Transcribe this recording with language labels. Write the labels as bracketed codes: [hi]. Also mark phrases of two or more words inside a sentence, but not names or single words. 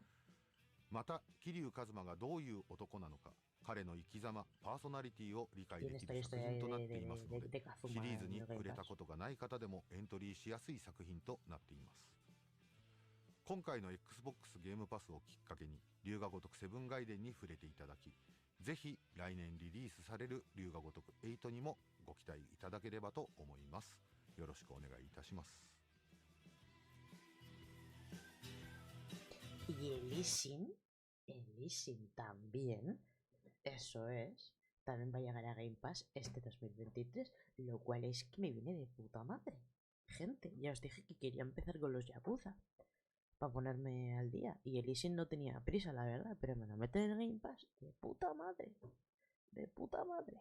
[ja] また桐生一馬がどういう男なのか、彼の生き様パーソナリティを理解できる作品となっていますので、シリーズに触れたことがない方でもエントリーしやすい作品となっています。今回の Xbox ゲームパスをきっかけに龍が如くセブン外伝に触れていただき、 ぜひ来年リリースされる龍が如く8にもご期待いただければと思います。よろしくお願いいたします。 [es] Y el Ishin también, eso es, también va a llegar a Game Pass este 2023, lo cual es que me viene de puta madre. Gente, ya os dije que quería empezar con los Yakuza para ponerme al día, y el Ishin no tenía prisa, la verdad, pero me lo meten en Game Pass, de puta madre, de puta madre.